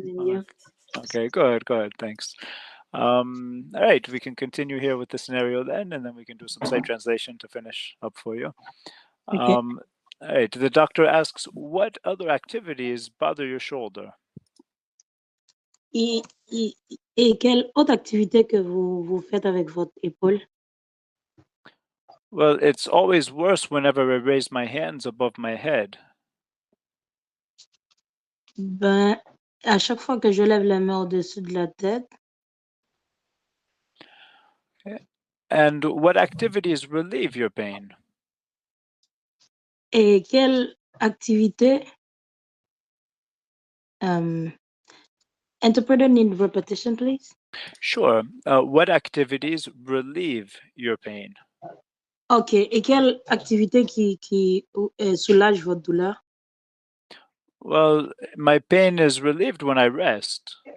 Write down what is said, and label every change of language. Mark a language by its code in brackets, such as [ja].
[en] And you? Okay, good, thanks. All right, we can continue here with the scenario then, and then we can do some site translation to finish up for you. Okay. All right, the doctor asks, what other activities bother your shoulder? [fr] Et quelle autre activité que vous faites avec votre épaule? [en] Well, it's always worse whenever I raise my hands above my head. [fr] Ben, à chaque fois que je lève la main au-dessus de la tête. [en] And what activities relieve your pain? [fr] Et quelle activité? [en] Interpreter need repetition, please. Sure. What activities relieve your pain? Ok. [fr] Et quelle activité qui soulage votre douleur? [en] Well, my pain is relieved when I rest.